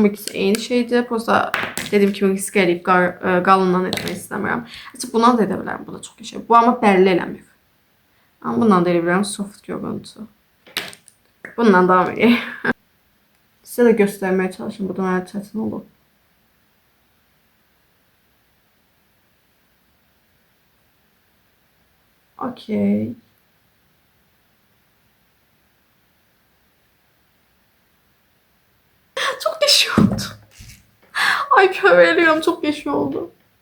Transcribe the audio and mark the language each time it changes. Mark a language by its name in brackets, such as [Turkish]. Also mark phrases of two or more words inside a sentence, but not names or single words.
[Azerbaijani] Bu ikisi eyni şeydir. Prosta Dediyim kimi risk eləyib qalından etmək istəmirəm. Açıq buna da edə bilərəm. Bu da çox qəşəng. Bu amma bəlli eləmir. Amma bundan da edə bilərəm soft görüntü. Bundan davam edək. Sizə də göstərməyə çalışın. Bu da mənə çətin olub. Okey. [Turkish] Çok geçiyor oldu. Ay köreliyorum, çok geçiyor oldu.